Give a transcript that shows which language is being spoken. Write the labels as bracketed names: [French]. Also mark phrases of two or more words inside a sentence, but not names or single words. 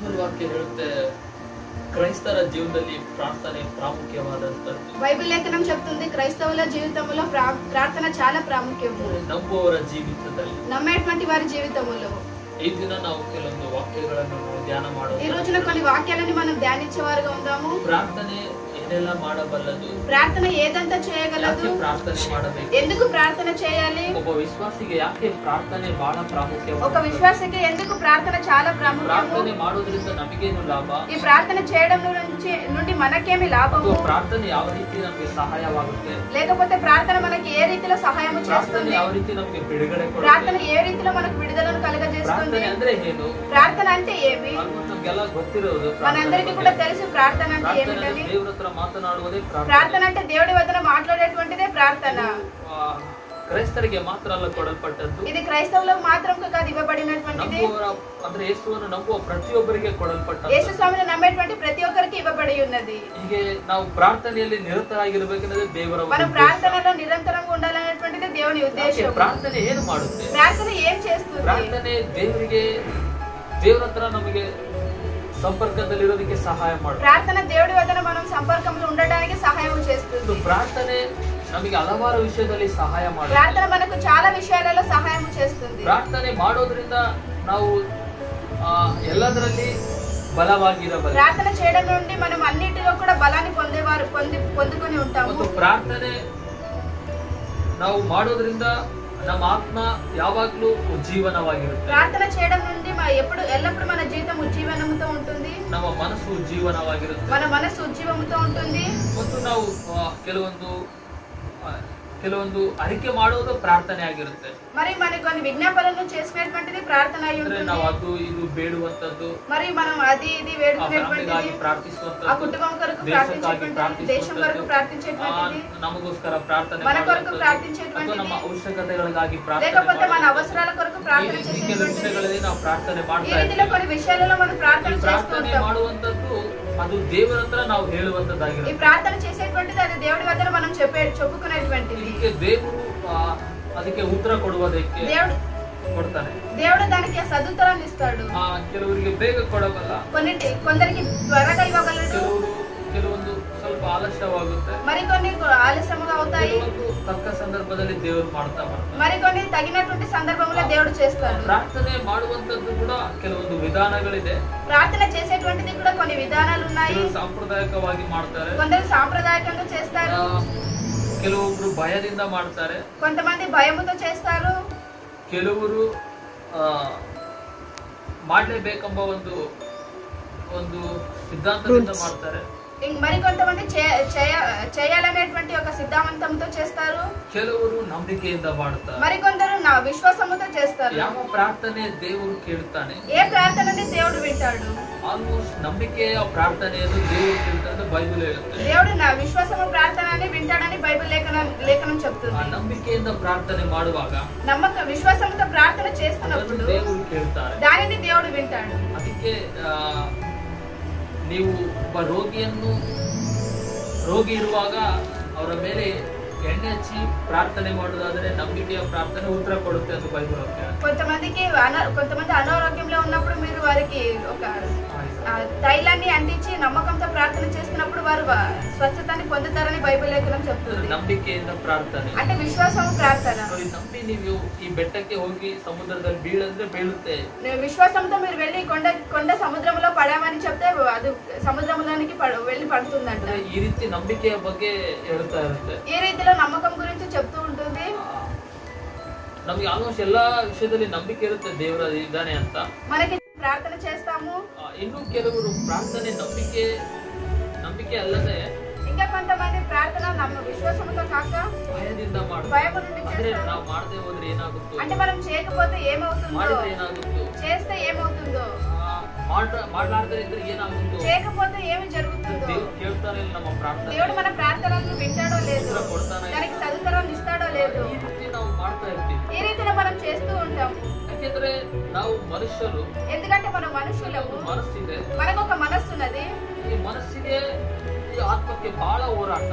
[Kannada] ವಾಕ್ಯ ಹೇಳುತ್ತೆ [Telugu] క్రైస్తవ జీవితంలో ప్రార్థన ప్రాముఖ్యవాదంతది. బైబిల్ లేఖనం చెప్తుంది క్రైస్తవుల జీవితంలో ప్రార్థన చాలా ప్రాముఖ్యము. [Kannada] ನಂಬುವವರ ಜೀವಿತದಲ್ಲಿ, [Telugu] నమ్మేటువంటి వారి జీవితంలో ఈ దిన [Kannada] ನಾವು ಕೆಲವೊಂದು ವಾಕ್ಯಗಳನ್ನು ಧ್ಯಾನ ಮಾಡೋಣ. [Telugu] ఈ రోజున కొన్ని వాక్యాలని మనం ధ్యానించేవారుగా ఉందాము. [Kannada] ಪ್ರಾರ್ಥನೆ ఏదైనా ಮಾಡಬಲ್ಲದು, [Telugu] ప్రార్థన ఏదంతా చేయగలదు, [Kannada] ప్రార్థನೆ ಮಾಡಬೇಕು, [Telugu] ఎందుకు ప్రార్థన చేయాలి, [Kannada] ಒಬ್ಬ ವಿಶ್ವಾಸಿಗೆ ಯಾಕೆ ಪ್ರಾರ್ಥನೆ ಬಹಳ ಪ್ರಾಮುಖ್ಯ, [Telugu] ఒక విశ్వాసికి ఎందుకు ప్రార్థన చాలా ప్రాముఖ్యము, [Kannada] ಪ್ರಾರ್ಥನೆ ಮಾಡೋದ್ರಿಂದ ನಮಗೇನು ಲಾಭ, [Telugu] ఈ ప్రార్థన చేయడం నుండి మనకేమి లాభము, [Kannada] ಪ್ರಾರ್ಥನೆ ಯಾವ ರೀತಿ ನಮಗೆ ಸಹಾಯವಾಗುತ್ತೆ, [Telugu] లేకపోతే ప్రార్థన మనకి ఏ రీతిలో సహాయం చేస్తుంది, [Kannada] ಯಾವ ರೀತಿ ನಮಗೆ ಬಿಡುಗಡೆ ಕೊಡುತ್ತೆ, [Telugu] ప్రార్థన ఏ రీతిలో మనకు విడుదలను కలుగజేస్తుంది, [Kannada] ಅಂದ್ರೆ ಏನು, [Telugu] ప్రార్థన అంటే ఏమి [Kannada] ನಮಗೆಲ್ಲ ಗೊತ್ತಿರೋದು, [Telugu] మనందరికీ కూడా తెలుసు ప్రార్థన అంటే ఏమిటని. [Kannada] ದೇವರ ಹತ್ರ ಮಾತನಾಡುವುದೇ [Telugu] ప్రార్థన అంటే దేవుడి వద్ద మాట్లాడేటువంటిదే ప్రార్థన. [Kannada] ಕ್ರೈಸ್ತರಿಗೆ ಮಾತ್ರ ಅಲ್ಲ ಕೊಡಲ್ಪಟ್ಟದ್ದು, [Telugu] ఇది క్రైస్తవులకు మాత్రం కాదు ఇవ్వబడినటువంటిది, [Kannada] ಅಂದ್ರೆ ಯೇಸುವನ್ನು ನಂಬುವ ಪ್ರತಿಯೊಬ್ಬರಿಗೆ ಕೊಡಲ್ಪಟ್ಟದ್ದು, [Telugu] యేసు స్వామిని నమ్మేటువంటి ప్రతి ఒక్కరికి ఇవ్వబడి ఉన్నది. [Kannada] ಹೀಗೆ ನಾವು ಪ್ರಾರ್ಥನೆಯಲ್ಲಿ ನಿರತರಾಗಿರಬೇಕೆಂದರೆ ದೇವರ [Telugu] మనం ప్రార్థనలో నిరంతరంగా ఉండాలనేటువంటిది దేవుని ఉద్దేశం. [Kannada] ಪ್ರಾರ್ಥನೆ ಏನು ಮಾಡುತ್ತೆ, [Telugu] ప్రార్థన ఏం చేస్తుంది, [Kannada] ಪ್ರಾರ್ಥನೆ ದೇವರ ಹತ್ರ ನಮಗೆ ಸಂಪರ್ಕದಲ್ಲಿರೋದಕ್ಕೆ ಸಹಾಯ ಮಾಡುತ್ತೆ, [Telugu] ప్రార్థన దేవుడి వద్ద మనం సంపర్కంలో ఉండడానికి సహాయం చేస్తుంది. [Kannada] ಪ್ರಾರ್ಥನೆ ನಮಗೆ ಹಲವಾರು ವಿಷಯದಲ್ಲಿ ಸಹಾಯ ಮಾಡುತ್ತೆ, [Telugu] ప్రార్థన మనకు చాలా విషయాలలో సహాయం చేస్తుంది. [Kannada] ಪ್ರಾರ್ಥನೆ ಮಾಡೋದ್ರಿಂದ ನಾವು ಎಲ್ಲದರಲ್ಲಿ ಬಲವಾಗಿರಬಹುದು, [Telugu] ప్రార్థన చేయడం నుండి మనం అన్నిటిలో కూడా బలాన్ని పొందుకొని ఉంటాము. [Kannada] ಮತ್ತು ಪ್ರಾರ್ಥನೆ ನಾವು ಮಾಡೋದ್ರಿಂದ ನಮ್ಮ ಆತ್ಮ ಯಾವಾಗ್ಲೂ ಉಜ್ಜೀವನವಾಗಿರುತ್ತೆ, [Telugu] ప్రార్థన చేయడం నుండి ఎల్లప్పుడు మన జీవితం ఉజ్జీవనముతో ఉంటుంది, [Kannada] ನಮ್ಮ ಮನಸ್ಸು ಉಜ್ಜೀವನವಾಗಿರುತ್ತೆ, [Telugu] మన మనసు ఉజ్జీవముతో ఉంటుంది. [Kannada] ಮತ್ತು ನಾವು ಕೆಲವೊಂದು ಅರಿಕೆ ಮಾಡೋದು ಪ್ರಾರ್ಥನೆ ಆಗಿರುತ್ತೆ, [Telugu] మరి మన కొన్ని విజ్ఞాపనలు చేసుకునేటువంటిది ప్రార్థన అయి ఉంటుంది. [Kannada] ನಾವು ಅದು ಇದು ಬೇಡುವಂತದ್ದು, [Telugu] మరి మనం అది ఇది వేడుకునేటువంటిది, [Kannada] ಪ್ರಾರ್ಥಿಸುವಂತದ್ದು, [Telugu] ఆ కుటుంబం కొరకు ప్రార్థించేటువంటిది, దేశం కొరకు ప్రార్థించేటువంటిది, [Kannada] ನಮಗೋಸ್ಕರ ಪ್ರಾರ್ಥನೆ [Telugu] మన కొరకు ప్రార్థించేటువంటిది, [Kannada] ನಮ್ಮ ಅವಶ್ಯಕತೆಗಳಿಗಾಗಿ ಪ್ರಾರ್ಥನೆ, [Telugu] లేకపోతే మన అవసరాల కొరకు ప్రార్థన [Kannada] విషయಗಳಲ್ಲಿ ನಾವು ಪ್ರಾರ್ಥನೆ [Telugu] ఈ [Kannada] ಮಾಡ್ತಾ [Telugu] రీతిలో కొన్ని విషయాలలో మనం ప్రార్థన [Kannada] ಪ್ರಾರ್ಥನೆ [Telugu] చేస్తుంటాం. [Kannada] ಮಾಡುವಂತದ್ದು ಅದು ದೇವರ ಹತ್ರ ನಾವು ಹೇಳುವಂತದ್ದಾಗಿರುತ್ತೆ, [Telugu] ఈ ప్రార్థన చేసేటువంటిది అది దేవుడి వద్ద మనం చెప్పుకునేటువంటిది. [Kannada] ಇದಕ್ಕೆ ದೇವರು ಅದಕ್ಕೆ ಉತ್ತರ ಕೊಡುವುದಕ್ಕೆ ಕೊಡ್ತಾನೆ, [Telugu] దేవుడు దానికి సదుత్తరాన్ని ఇస్తాడు. [Kannada] ಕೆಲವರಿಗೆ ಬೇಗ ಕೊಡಬಲ್ಲ, [Telugu] కొందరికి త్వరగా ఇవ్వగలడు, [Kannada] ಕೆಲವೊಂದು ಸ್ವಲ್ಪ ಆಲಸ್ಯವಾಗುತ್ತೆ, [Telugu] మరికొన్ని ఆలస్యంగా అవుతాయి, [Kannada] ತಕ್ಕ ಸಂದರ್ಭದಲ್ಲಿ ದೇವರು ಮಾಡ್ತಾ ಬರ್ತಾರೆ, [Telugu] మరికొన్ని తగినటువంటి సందర్భంలో దేవుడు చేస్తాడు. [Kannada] ಪ್ರಾರ್ಥನೆ ಮಾಡುವಂತದ್ದು ಕೂಡ ಕೆಲವೊಂದು ವಿಧಾನಗಳಿದೆ, [Telugu] ప్రార్థన చేసేటువంటిది కూడా కొన్ని విధానాలు ఉన్నాయి. [Kannada] ಸಾಂಪ್ರದಾಯಿಕವಾಗಿ ಮಾಡ್ತಾರೆ, [Telugu] కొందరు సాంప్రదాయకంగా చేస్తారు, [Kannada] ಕೆಲವೊಬ್ರು ಭಯದಿಂದ ಮಾಡ್ತಾರೆ, [Telugu] కొంతమంది భయముతో చేస్తారు, [Kannada] ಕೆಲವರು ಮಾಡಲೇಬೇಕೆಂಬ ಒಂದು ಸಿದ್ಧಾಂತದಿಂದ ಮಾಡ್ತಾರೆ, [Telugu] మరి కొంతమంది చేయాలనేటువంటి ఒక సిద్ధాంతంతో చేస్తారు, [Kannada] ಕೆಲವರು ನಂಬಿಕೆಯಿಂದ ಮಾಡ್ತಾರೆ, [Telugu] మరికొందరు విశ్వాసముతో చేస్తారు. [Kannada] ಯಾವ ಪ್ರಾರ್ಥನೆ ದೇವರು ಕೇಳುತ್ತಾನೆ, [Telugu] ఏ ప్రార్థనని దేవుడు వింటాడు, [Kannada] ಆಲ್ಮೋಸ್ಟ್ ನಂಬಿಕೆಯ ಪ್ರಾರ್ಥನೆಯನ್ನು ದೇವರು ಕೇಳ್ತಾನೆ ಬೈಬಲ್ ಹೇಳುತ್ತೆ, [Telugu] దేవుడు విశ్వాసము ప్రార్థనని వింటాడని బైబిల్ లేఖనం చెప్తుంది. [Kannada] ಆ ನಂಬಿಕೆಯಿಂದ ಪ್ರಾರ್ಥನೆ ಮಾಡುವಾಗ [Telugu] విశ్వాసముతో ప్రార్థన చేస్తున్నప్పుడు [Kannada] ದೇವರು ಕೇಳ್ತಾರೆ, [Telugu] దానిని దేవుడు వింటాడు. [Kannada] ಅದಕ್ಕೆ ನೀವು ಒಬ್ಬ ರೋಗಿ ಇರುವಾಗ ಅವರ ಮೇಲೆ ಎಣ್ಣೆ ಹಚ್ಚಿ ಪ್ರಾರ್ಥನೆ ಮಾಡೋದಾದ್ರೆ ನಂಬಿಕೆಯ ಪ್ರಾರ್ಥನೆ ಉತ್ತರ ಕೊಡುತ್ತೆ ಅಂತ ಬೈಬಲ್ ವಾಕ್ಯ. [Telugu] కొంతమంది అనారోగ్యంలో ఉన్నప్పుడు మీరు వారికి ఒక తైలాన్ని అంటించి నమ్మకంతో ప్రార్థన చేస్తున్నప్పుడు వారు స్వస్థతని పొందుతారని బైబిల్ లేఖనం చెప్తుంది. [Kannada] ನಂಬಿಕೆಯಿಂದ ಪ್ರಾರ್ಥನೆ [Telugu] అంటే విశ్వాసం ప్రార్థన. [Kannada] ನಂಬಿ ನೀವು ಈ ಬೆಟ್ಟಕ್ಕೆ ಹೋಗಿ ಸಮುದ್ರದಲ್ಲಿ ಬೀಳಂದ್ರೆ ಬೀಳುತ್ತೆ, [Telugu] విశ్వాసంతో మీరు వెళ్ళి కొండ సముద్రంలో పడామని చెప్తే అది సముద్రంలోనికి వెళ్ళి పడుతుందంట. [Kannada] ಈ ರೀತಿ ನಂಬಿಕೆಯ ಬಗ್ಗೆ ಹೇಳ್ತಾ ಇರುತ್ತೆ, [Telugu] ఈ రీతిలో నమ్మకం గురించి చెప్తూ ఉంటుంది. [Kannada] ನಮ್ಗೆ ಆಲ್ಮೋಸ್ಟ್ ಎಲ್ಲಾ ವಿಷಯದಲ್ಲಿ ನಂಬಿಕೆ ಇರುತ್ತೆ ದೇವರ ಇದ್ದಾನೆ ಅಂತ, [Telugu] మనకి ప్రార్థన చేస్తాము. [Kannada] ಇನ್ನು ಕೆಲವರು ಪ್ರಾರ್ಥನೆ ನಂಬಿಕೆ ಅಲ್ಲದೆ [Telugu] ఇంకా కొంతమంది ప్రార్థన విశ్వాసంతో కాక [Kannada] ಭಯದಿಂದ [Telugu] భయము నుండి చేస్తారు. [Kannada] ನಾವು ಮಾಡದೆ ಹೋದ್ರೆ ಏನಾಗುತ್ತೋ, [Telugu] అంటే మనం చేయకపోతే ఏమవుతుందో, [Kannada] ಮಾಡಿದ್ರೆ ಏನಾಗುತ್ತೋ, [Telugu] చేస్తే ఏమవుతుందో, [Kannada] ಮಾಡಲಾರದೆ ಇದ್ರೆ ಏನಾಗುತ್ತೋ, [Telugu] చేయకపోతే ఏమి జరుగుతుందో, [Kannada] ದೇವರು ಕೇಳ್ತಾನೆ ಇಲ್ಲ ನಮ್ಮ ಪ್ರಾರ್ಥನೆ, [Telugu] దేవుడు మన ప్రార్థనలను వింటాడో లేదు, దానికి సదుత్తరాన్ని ఇస్తాడో లేదు, [Kannada] ಈ ರೀತಿ ನಾವು ಮಾಡ್ತಾ ಇರ್ತೀವಿ. [Telugu] ఈ రీతిలో మనం చేస్తూ ఉంటాం. [Kannada] ಯಾಕೆಂದ್ರೆ ನಾವು ಮನುಷ್ಯರು, [Telugu] ఎందుకంటే మనం మనుషులము, [Kannada] ಮನಸ್ಸಿದೆ, [Telugu] మనకు ఒక మనస్సున్నది, [Kannada] ಈ ಮನಸ್ಸಿಗೆ ಈ ಆತ್ಮಕ್ಕೆ ಬಹಳ ಹೋರಾಟ,